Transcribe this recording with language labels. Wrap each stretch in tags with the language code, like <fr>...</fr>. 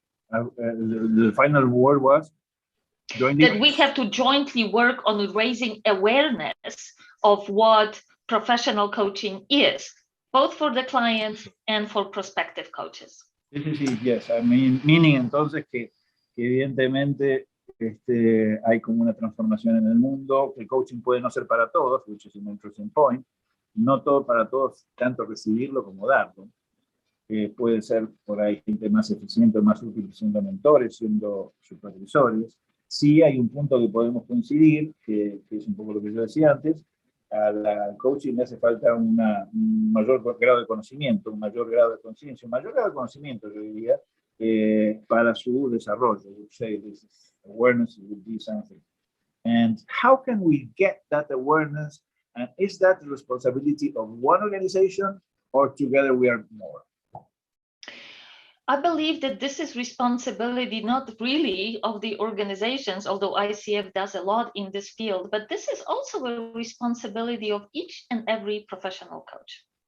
<en>The final word was? Jointly? That we have to jointly work on raising awareness of what professional coaching is, both for the clients and for prospective coaches. Sí, yes. I mean, meaning</en> <es>entonces que evidentemente hay como una transformación en el mundo. El coaching puede no ser para todos,</es> <en>which is an interesting point.</en> <es>No todo para todos, tanto recibirlo como darlo. Puede ser por ahí gente más eficiente, más útil siendo mentores, siendo supervisores. Sí hay un punto que podemos coincidir, que es un poco lo que yo decía antes. Al coaching le hace falta un mayor grado de conocimiento, un mayor grado de conciencia, un mayor grado de conocimiento, yo diría, para su desarrollo.</es> <en>I would say this is awareness would be something. And how can we get that awareness? And is that the responsibility of one organization, or together we are more? I believe that this is responsibility not really of the organizations, although ICF does a lot in this field, but this is also a responsibility of each and every professional coach.</en>